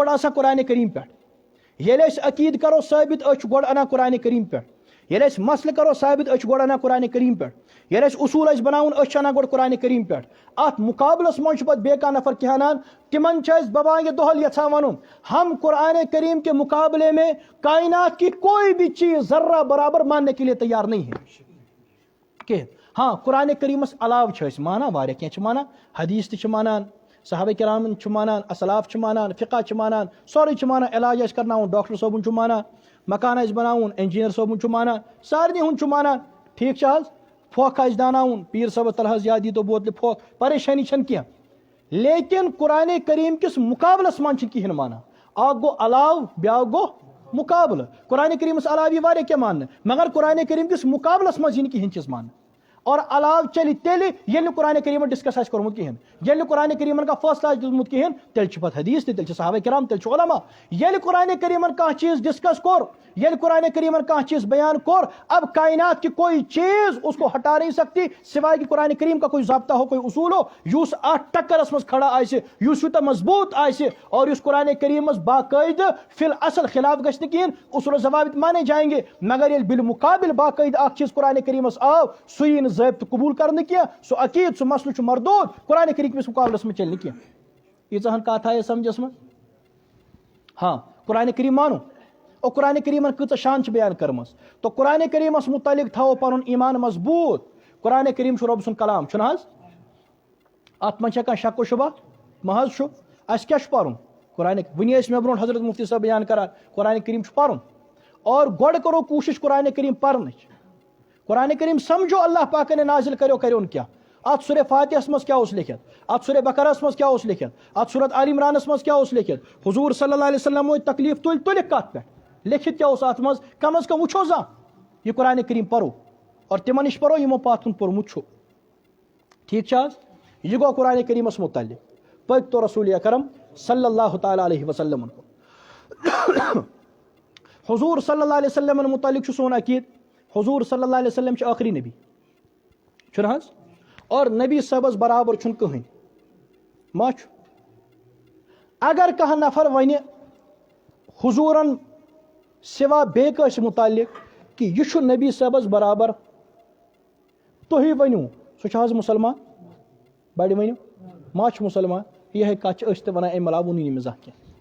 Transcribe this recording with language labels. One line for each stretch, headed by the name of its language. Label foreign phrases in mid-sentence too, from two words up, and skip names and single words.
Kashmiri: گۄڈٕ آسان قرآن کریم پٮ۪ٹھ ییٚلہِ أسۍ عقیٖد کرو ثٲبت أسۍ چھِ گۄڈٕ انان قرآن کریم پٮ۪ٹھ ییٚلہِ أسۍ مسلہٕ کرو ثٲبت أسۍ چھِ گۄڈٕ انان قرآن کریم پٮ۪ٹھ ییٚلہِ أسۍ اصوٗل آسہِ بناوُن أسۍ چھِ انان گۄڈٕ قرآن کریم پٮ۪ٹھ اتھ مقابلس منٛز چھُ پتہٕ بیٚیہِ کانٛہہ نفر کینٛہہ انان تِمن چھِ أسۍ ببانگہِ دۄہل یژھان ونُن
Urdu: ہم قرآن کریم کے مقابلے میں کائنات کی کوئی بھی چیز ذرہ برابر ماننے کے لیے تیار نہیں ہے
Kashmiri: کہیٖنۍ ہاں قرآن کریٖمس علاوٕ چھِ أسۍ مانان واریاہ کینٛہہ چھِ مانان حدیث تہِ چھِ مانان صحابہ کرامن چھِ مانان اسلاف چھِ مانان فقہ چھِ مانان سورُے چھِ مانان علاج آسہِ کرناوُن ڈاکٹر صٲبُن چھُ مانان مکان آسہِ بناوُن انجیٖنر صٲبُن چھُ مانان سارنٕے ہُنٛد چھُ مانان ٹھیٖک چھِ حظ پھۄکھ آسہِ داناوُن پیٖر صٲبس تل حظ یا دیٖتو بوتلہِ پھۄکھ پریشٲنی چھنہٕ کینٛہہ لیکن قرآن کریم کِس مقابلس منٛز چھِ کہیٖنۍ مانان اکھ گوٚو علاوٕ بیاکھ گوٚو مقابلہ قرآن کریم علاوہ واریاہ کینٛہہ ماننہٕ مگر قرآن کریم کس مقابلس منٛز یِنہٕ کِہیٖنۍ چیٖز ماننہٕ اور علاوٕ چلہِ تیٚلہِ ییٚلہِ نہٕ قرآن کریٖمن ڈسکس آسہِ کوٚرمُت کِہیٖنۍ ییٚلہِ نہٕ قرآن کریٖمن کانٛہہ فٲصلہٕ آسہِ دیُتمُت کِہیٖنۍ تیٚلہِ چھِ پتہٕ حدیث تہِ تیٚلہِ چھِ صحابہ کرام تیٚلہِ چھُ علما ییٚلہِ قرآن کریٖمن کانٛہہ چیٖز ڈسکس کوٚر ییٚلہِ قرآن کریٖمن کانٛہہ چیٖز بیان کوٚر
Urdu: اب کائنات کی کوئی چیز اس کو ہٹا نہیں سکتی سوائے کہ قرآن کریم کا کوئی ضابطہ ہو کوئی اصول ہو
Kashmiri: یُس اتھ ٹکرس منٛز کھڑا آسہِ یُس یوٗتاہ مضبوٗط آسہِ اور یُس قرآن کریم منٛز باقٲعدٕ فی الاصل خلاف گژھِ نہٕ کِہیٖنۍ
Urdu: اصول و ضوابط مانے جائیں گے
Kashmiri: مگر ییٚلہِ بالمقابل باقٲعدٕ اکھ چیٖز قرآن کریٖمس آو سُہ یی نہٕ ضٲبطہٕ قبوٗل کرنہٕ کینٛہہ سُہ عقیٖد سُہ مسلہٕ چھُ مردود قرآن کریم کِس مقابلس منٛز چلہِ نہٕ کینٛہہ ییٖژاہن کتھ آیہِ سمجھس منٛز ہاں قرآن کریم مانو اور قرآن کریٖمن کۭژاہ شان چھِ بیان کٔرمٕژ تو قرآن کریٖمس متعلق تھاوو پنُن ایمان مضبوٗط قرآن کریم چھُ رۄب سُنٛد کلام چھُنہٕ حظ اتھ منٛز چھا کانٛہہ شک و شبہ مہ حظ چھُ اَسہِ کیاہ چھُ پرُن قرآن وٕنی ٲسۍ مےٚ برونٛٹھ حضرت مفتی صٲب بیان کران قرآن کریم چھُ پرُن اور گۄڈٕ کرو کوٗشش قرآن کریم پرنٕچ قرآن کریم سمجھو اللہ پاکن نازل کرون کیا ات سورہ فاتحس منٛز کیاہ اوس لیکھِتھ ات سورہ بقرہس منٛز کیاہ اوس لیکھِتھ ات سورت آل عمرانس منٛز کیاہ اوس لیکھِتھ حضور
Arabic: صلی اللہ علیہ وسلم
Kashmiri: تکلیف تُلِکھ کتھ پٮ۪ٹھ لیکھِتھ کیاہ اوس اتھ منٛز کم از کم وٕچھو زانٛہہ یہ قرآن کریم پرو اور تمن نش پرو یمو پتھ کُن پوٚرمُت چھُ ٹھیٖک چھا حظ یہ گوٚو قرآن کریٖمس متعلق پٔکۍ تو رسول اکرم
Arabic: صلی اللہ تعالیٰ علیہ وسلم
Kashmiri: حضور
Arabic: صلی اللہ علیہ وسلم
Kashmiri: متعلق چھُ سون عقیٖد حضور
Arabic: صلی اللہ علیہ وسلم
Kashmiri: چھِ ٲخری نبی چھُنہٕ حظ اور نبی صٲبس برابر چھُنہٕ کٕہٕنۍ ما چھُ اگر کانٛہہ نفر ونہِ حضوٗرن سوا بیٚیہِ کٲنٛسہِ متعلق کہ یہِ چھُ نبی صٲبس برابر تُہۍ ؤنِو سُہ چھُ حظ مُسلمان بڑِ ؤنِو ما چھُ مُسلمان یِہے کتھ چھِ أسۍ تہِ ونان امہِ علاوٕ ووٚنُے نہٕ مےٚ زانٛہہ کینٛہہ